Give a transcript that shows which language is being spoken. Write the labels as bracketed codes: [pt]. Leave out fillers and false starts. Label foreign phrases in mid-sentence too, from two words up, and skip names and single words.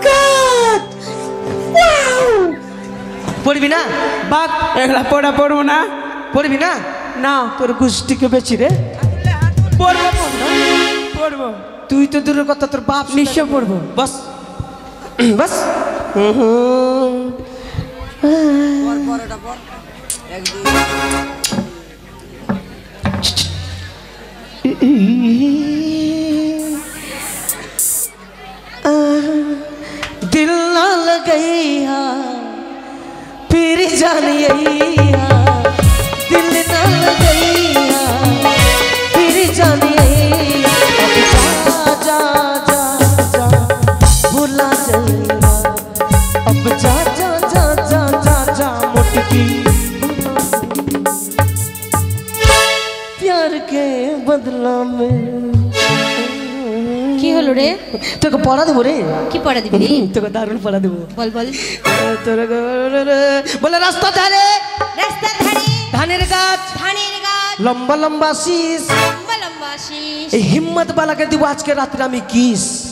[bn] পড়বি না? বাক এগুলা পড়া পড়বো না। পড়বি না? না তোর গোষ্ঠীকে বেছি রে। পড়বো পড়বো। তুই তো দূরের কথা, তোর বাপ নিশ্চয় পড়বো। বস বস। [bho] दिल ना लगैया फिर जानिया, दिल ना लगैया फिर जानिया। अब जा जा जा जा भुला जाइया, अब जा जा जा जा जा जा मुटकी प्यार के बदला में। [bn] কি হলো রে? তোকে পড়া দেবো রে। কি পড়া দিবি রে? তোকে দারুণ পড়া দেবো। বল বল। বলে রাস্তা ধারে, রাস্তার ধারে ধানের গাছ, ধানের গাছ, লম্বা লম্বা শীষ, লম্বা লম্বা শীষ। এই হিম্মত বালাকে দিব আজকে রাত্রে আমি কিস।